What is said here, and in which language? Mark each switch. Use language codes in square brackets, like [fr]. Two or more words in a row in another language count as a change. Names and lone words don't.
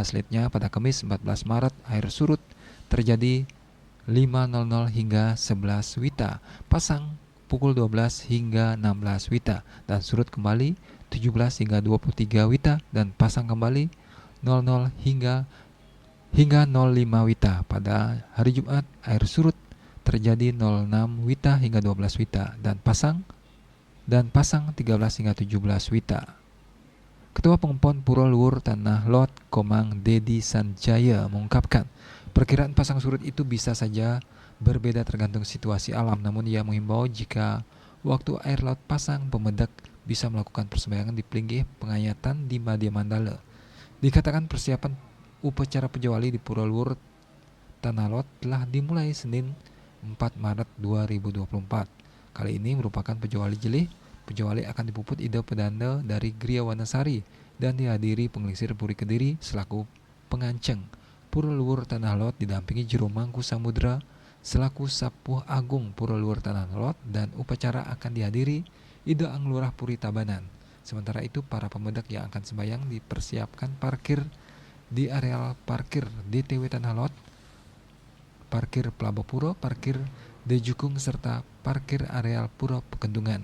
[id] Selanjutnya pada Kamis 14 Maret, air surut terjadi 5.00 hingga 11 WITA, pasang pukul 12 hingga 16 WITA, dan surut kembali 17 hingga 23 WITA, dan pasang kembali 00 hingga 05 WITA. Pada hari Jumat, air surut terjadi 06 WITA hingga 12 WITA, dan pasang 13 hingga 17 WITA. Ketua Pengempon Pura Luhur Tanah Lot, Komang Dedi Sanjaya, mengungkapkan perkiraan pasang surut itu bisa saja berbeda tergantung situasi alam, namun ia mengimbau jika waktu air laut pasang, pemedak bisa melakukan persembahyangan di Plinggih Pengayatan di Madya Mandala. Dikatakan persiapan upacara Puja Wali di Pura Luhur Tanah Lot telah dimulai Senin 4 Maret 2024. Kali ini merupakan Puja Wali Jelih. Puja Wali akan dipuput Ida Pedanda dari Gria Wanasari dan dihadiri Pengelisir Puri Kediri selaku penganceng. Pura Luhur Tanah Lot didampingi Juru Mangku Samudra selaku Sapuh Agung Pura Luhur Tanah Lot, dan upacara akan dihadiri Ida Anglurah Puri Tabanan. Sementara itu, para pemudik yang akan sembahyang dipersiapkan parkir di areal parkir DTW Tanah Lot, parkir Pelabapuro, parkir Dejukung, serta parkir areal Pura Pekendungan.